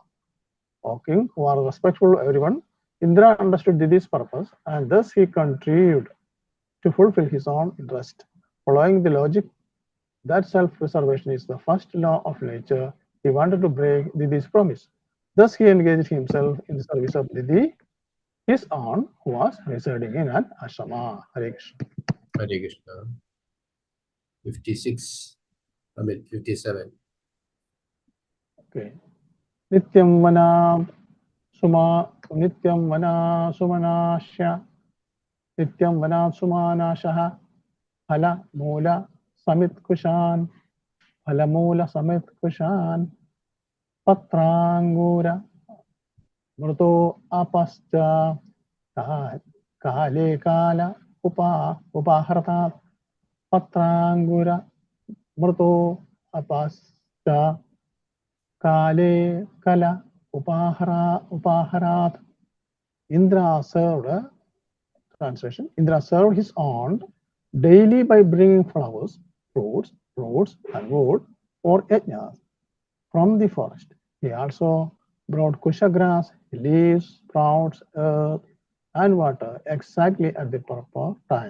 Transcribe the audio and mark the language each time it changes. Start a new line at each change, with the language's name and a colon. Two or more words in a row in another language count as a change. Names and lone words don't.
English: O king, who are respectful to everyone, Indra understood Diti's purpose, and thus he contrived to fulfill his own interest. Following the logic that self-preservation is the first law of nature, he wanted to break Diti's promise. Thus he engaged himself in the service of Diti, his aunt, who was residing in an ashrama. Hare Krishna. Hare Krishna. 56, 57.
Sanskrit: Okay. नित्यं वन सुमनस्य नित्यं वन सुमनशः फल मूल समित् कुशान् फल मूल समित् कुशान् पत्राङ्कुर मृदो अपश्च काले काल उपहर्तत् पत्राङ्कुर मृदो अपश्च काले काल उपहरत्.
English: Indra served, translation, Indra served his aunt daily by bringing flowers, fruits, and wood for yajnas from the forest. He also brought kusha grass, leaves, sprouts, earth, and water exactly at the proper time.